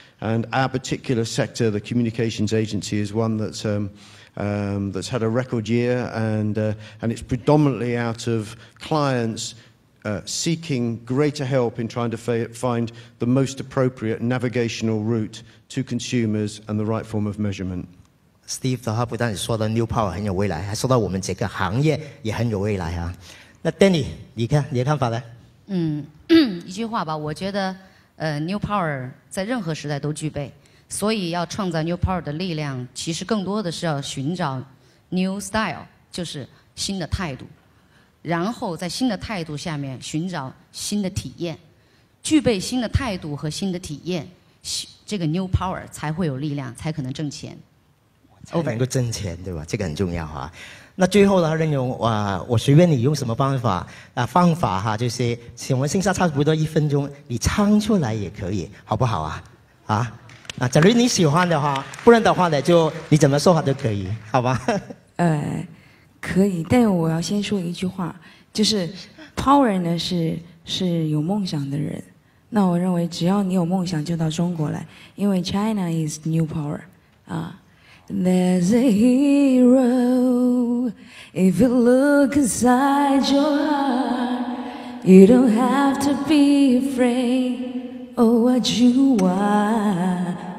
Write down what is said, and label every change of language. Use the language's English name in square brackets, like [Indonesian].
[English] And our particular sector, the communications agency, is one that's had a record year, and it's predominantly out of clients seeking greater help in trying to find the most appropriate navigational route to consumers and the right form of measurement. [Chinese] Steve 的话不但说到 New Power 很有未来，还说到我们整个行业也很有未来啊。那 Danny， 你的看法呢？一句话吧，我觉得New Power 在任何时代都具备，所以要创造 New Power 的力量，其实更多的是要寻找 New Style， 就是新的态度，然后在新的态度下面寻找新的体验，具备新的态度和新的体验，这个 New Power 才会有力量，才可能挣钱。才能够挣钱，对吧？这个很重要哈。那最后呢，任勇我随便你用什么方法哈，就是请问剩下差不多1分钟，你唱出来也可以，好不好啊？假如你喜欢的话，不然的话呢，就你怎么说话都可以，好吧？可以，但我要先说一句话，就是 Power 呢是有梦想的人。那我认为只要你有梦想，就到中国来，因为 [English] China is New Power [Chinese] 啊。 [English] There's a hero if you look inside your heart. You don't have to be afraid of what you are.